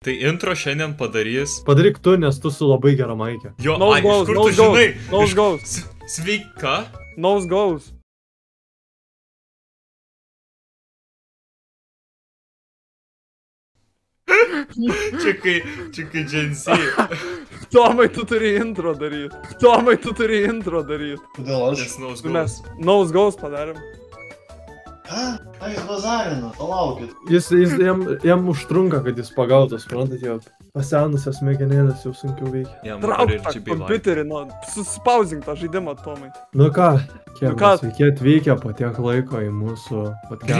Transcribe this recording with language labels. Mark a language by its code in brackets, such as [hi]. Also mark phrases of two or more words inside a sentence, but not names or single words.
[lt] Tai intro šiandien padarys. Padaryk tu, nes tu su labai gera maikė. Jo, [en] Nose [lt] iš [en] goes, [lt] kur tu [en] nose [lt] žinai? [en] goes, nose goes. [lt] Sveika. [en] Nose goes. [lt] Čia kai Gen Z. Tomai, tu turi intro daryt. Tomai, tu turi intro daryt. Kodėl aš? Nes nose Mes [en] goes. nose goes [lt] padarėm. Ką? Ką jūs bazarino? Palaukit. Jam užtrunka, kad jis pagautas, suprantat, jo pasenusios smegenėlės jau sunkiau veikia. Jam Trauk dabar ir tą GB live. kompiuterį, nu, suspausink tą žaidimą, Tomai. Nu ką, ką? sveiki atvykę po tiek laiko į mūsų podcastą.